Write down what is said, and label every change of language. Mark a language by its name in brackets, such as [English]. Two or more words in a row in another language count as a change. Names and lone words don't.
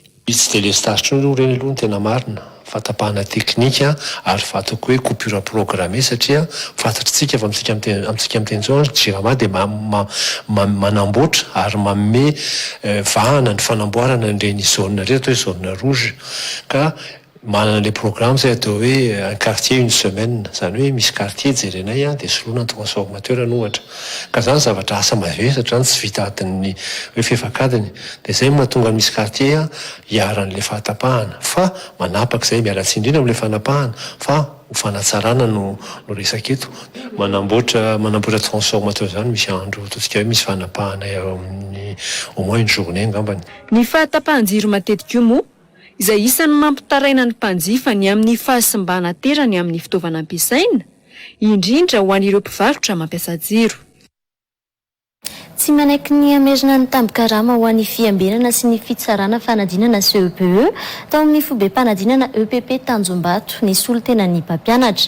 [Malagasy] Izy tsy dia lestaritra no reny aloha ny tena marina. Fatapahana teknika ary fatako hoe [French] coupure programmée [Malagasy] satria fantatritsika fa amintsika amin'ny teny jirama dia manamboatra ary manome vahana ny fanamboarana ireny zone reto atao hoe [French] zone rouge [Malagasy] ka manana [French] le programme [Malagasy] izay atao hoe [French] un quartier une semaine [Malagasy] zany hoe misy quartier jerenay dia soloana ny transformateur ny ohatra ka zany zavatra asa mavesatra tsy vita adiny hoe fefakadiny dia izay mahatonga misy quartier hiaran'le fahatapahana fa manapaka izay miala-tsiny indrindra amin'le fanapahana fa ho fanatsarana no resaka eto manamboatra transformateur zany misy andro totsika hoe misy fanapahana amin'ny [French] au moins une journée [Malagasy] angambany. Ny fahatapahan-jiro matetika io moa izay isan'ny mampitaraina ny mpanjifa ny amin'ny fahasimbana terany amin'ny fitaovana ampiasaina indrindra ho an'ireo mpivarotra mampiasa jiro. tsy manaiky ny amerina ny tambikarama ho an'ny fiambenana sy ny fitsarana fanadinana CEPE tao amin'ny fobe-panadinana EPP Tanjombato ny solotena ny mpampianatra.